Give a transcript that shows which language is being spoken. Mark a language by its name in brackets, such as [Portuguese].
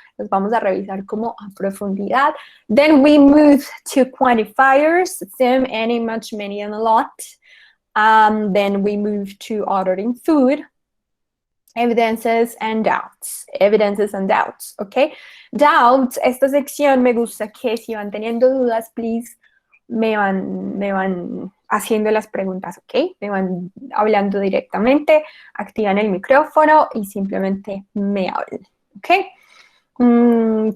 [Spanish] Los vamos a revisar como a profundidad. [English] Then we move to quantifiers, some, any, much, many, and a lot. Then we move to ordering food, evidences and doubts. Evidences and doubts, okay? [Spanish] Doubts, esta sección me gusta que si van teniendo dudas, please, me van haciendo las preguntas, ¿ok? Me van hablando directamente, activan el micrófono y simplemente me hablan, ¿ok?